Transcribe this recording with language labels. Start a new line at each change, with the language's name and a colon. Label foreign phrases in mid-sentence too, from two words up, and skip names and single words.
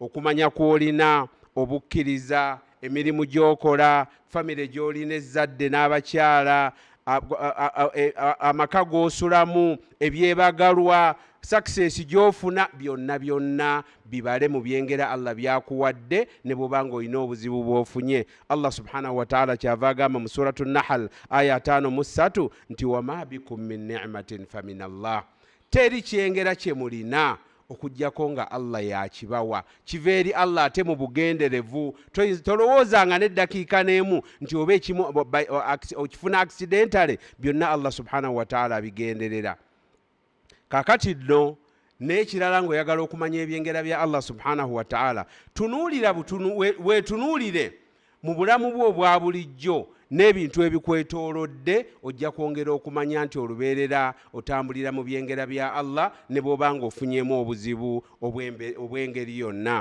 Ganda: okumanya kwolina obukkiriza emirimu gyokola famire gyolina ezzadde n'abakyala amaka g'osulamu ebyebagalwa success gyofuna byonna bibale mu byengera Allah byakuwadde ne bw'obanga olina obuzibu bw'ofunye.
Arabic: الله سبحانه وتعالى
Ganda: kyava agamba mu suratu Nahl aya 5:3 nti
Arabic: وما بكم من نعمة فمن الله,
Ganda: teri kyengera kye mulina okujjako nga Allah yakibawa, kiva eri Allah ate mu bugenderevu. Tolowoozanga n'eddakiika n'emu nti oba ekimu okifuna accidentally, byonna
Arabic: الله سبحانه وتعالى
Ganda: abigenderera. Kakati nno n'ekirala ng'oyagala okumanya ebyengera bya
Arabic: الله سبحانه وتعالى,
Ganda: tunuulira weetunuulire mu bulamu bwo obwa bulijjo n'ebintu ebikwetoolodde, ojja kwongera okumanya nti olubeerera otambulira mu byengera bya Allah ne bw'obanga ofunyemu obuzibu obw'engeri yonna.